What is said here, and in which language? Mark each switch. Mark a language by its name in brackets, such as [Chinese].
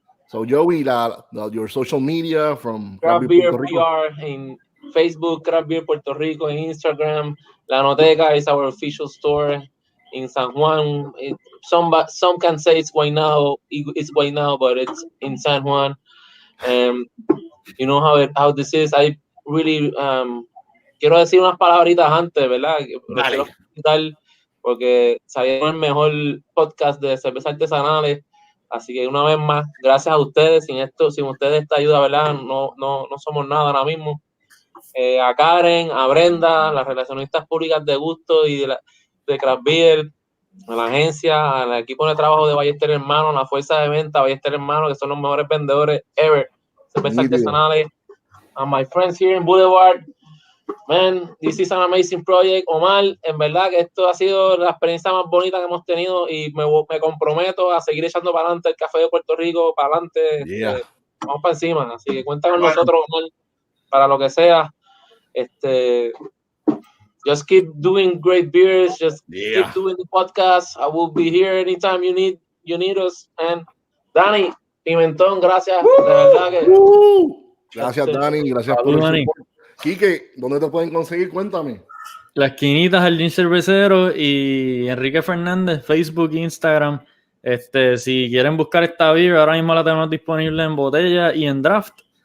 [English] So, Joey, your social media from Craft Puerto Beer Rico. PR in Facebook, Craft Beer Puerto Rico, in Instagram. La Noteca is our official store in San Juan. Some can say it's Guaynabo, but it's in San Juan. You know how this is. I really [Spanish] quiero decir unas palabritas antes, ¿verdad? Lo quiero felicitar porque salieron el mejor podcast de cervezas artesanales. Así que una vez más, gracias a ustedes. Sin ustedes esta ayuda, ¿verdad? No somos nada ahora mismo. A Karen, a Brenda, las relacionistas públicas de Gusto y de Craft Beer, a la agencia, al equipo de trabajo de Ballester Hermanos, la fuerza de venta Ballester Hermanos, que son los mejores vendedores ever, cervezas artesanales. [English] A my friends here in Boulevard, man, this is an amazing project. [Spanish] Omar, en verdad que esto ha sido la experiencia más bonita que hemos tenido y me comprometo a seguir echando para adelante el café de Puerto Rico, para adelante. Vamos para encima, así que cuenta con nosotros, Omar, para lo que sea. [English] Just keep doing great beers. Just keep doing the podcast. I will be here anytime you need us. [Spanish] And Dani Pimentón, gracias. De verdad que. Gracias, Dani. Gracias por el support. Quique, ¿dónde te pueden conseguir? Cuéntame. La Esquinita, Jardín Cervecero y Enrique Fernández, Facebook, Instagram. Si quieren buscar esta beer, ahora mismo la tenemos disponible en botella y en draft.